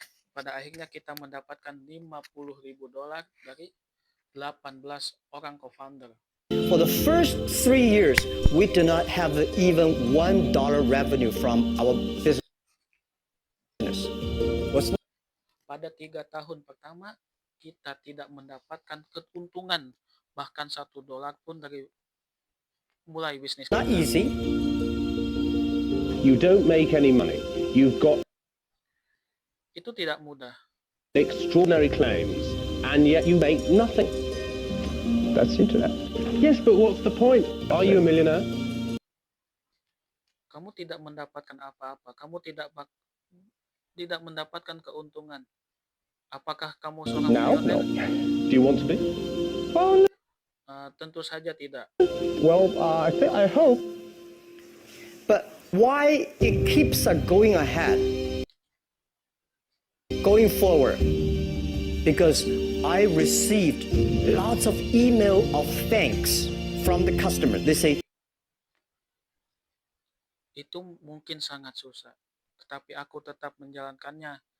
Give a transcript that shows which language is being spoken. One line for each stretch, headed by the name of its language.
Indonesian: Pada akhirnya kita mendapatkan $50,000 dari 18 orang co-founder.
English: For the first 3 years, we did not have even $1 revenue from our business.
Indonesian: Pada 3 tahun pertama, kita tidak mendapatkan keuntungan bahkan $1 pun dari mulai bisnis kita.
English: Not easy. You don't make any money. You've got
Indonesian: Itu tidak mudah.
English: extraordinary claims, and yet you make nothing. That's internet. Yes, but what's the point? Are you a millionaire?
Indonesian: Kamu tidak mendapatkan apa-apa. Kamu tidak mendapatkan keuntungan. Apakah kamu seorang
English: Now? No.
Indonesian: milioner?
English: Do you want to be? Well, no.
Indonesian: Tentu saja tidak.
English: Well, I hope. But why it keeps going ahead, going forward? Because I received lots of email of thanks from the customer. They say,
Indonesian: Itu mungkin sangat susah, tetapi aku tetap menjalankannya.